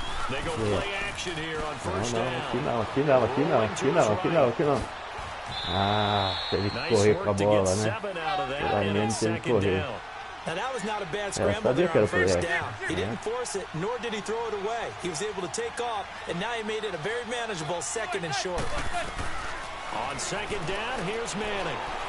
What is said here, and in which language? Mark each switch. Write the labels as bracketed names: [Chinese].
[English] They go play action here on 1st [Portuguese] Não, aqui não. Ah, teve que correr com a bola, né? Pelo menos teve que correr. [English] Now that was not a bad scramble there on 1st down. He didn't force it, nor did he throw it away. He was able to take off, and now he made it a very manageable 2nd and short. On 2nd down, here's Manning.